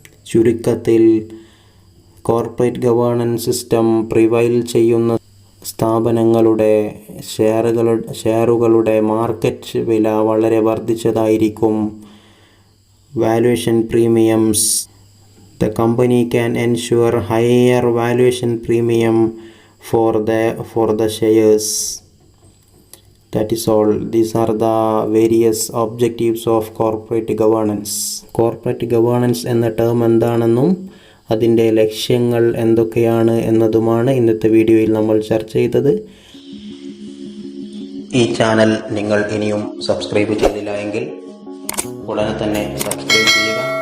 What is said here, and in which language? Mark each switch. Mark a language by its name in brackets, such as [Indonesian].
[Malayalam] ചുരുക്കത്തിൽ corporate governance system prevail ചെയ്യുന്ന സ്ഥാപനങ്ങളുടെ ഷെയറുകളുടെ മാർക്കറ്റ് വില വളരെ വർദ്ധിച്ചതായിരിക്കും. [English] Valuation premiums, the company can ensure higher valuation premium for the shares. That is all. These are the various objectives of corporate governance. [Malayalam] Corporate governance എന്ന term എന്താണെന്നും അതിൻ്റെ ലക്ഷ്യങ്ങൾ എന്തൊക്കെയാണ് എന്നതുമാണ് ഇന്നത്തെ വീഡിയോയിൽ നമ്മൾ ചർച്ച ചെയ്തത്. ഈ ചാനൽ നിങ്ങൾ ഇനിയും സബ്സ്ക്രൈബ് ചെയ്തില്ല എങ്കിൽ ഉടനെ തന്നെ സബ്സ്ക്രൈബ് ചെയ്യുക.